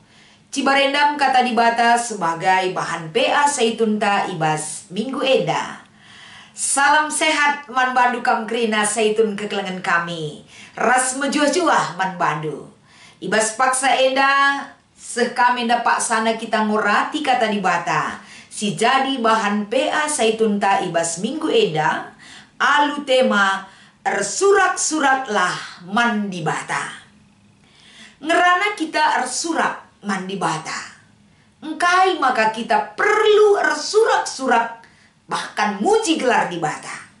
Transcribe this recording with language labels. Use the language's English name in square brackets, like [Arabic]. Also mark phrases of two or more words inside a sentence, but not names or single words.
[Batak Karo] Cibarendam kata dibata sebagai bahan PA Saitun ta ibas minggu endah. Salam sehat man bandu kam kerina Saitun kekelengan kami. Ras mejuah-juah man bandu. Ibas paksa endah seh kami dapat sana kita ngurati kata dibata. Si jadi bahan PA Saitun ta ibas minggu endah, alu tema ersurak-suraklah mandibata. Ngerana kita ersurak mandibata. Engkai maka kita perlu ersurak-surak bahkan muji gelar dibata.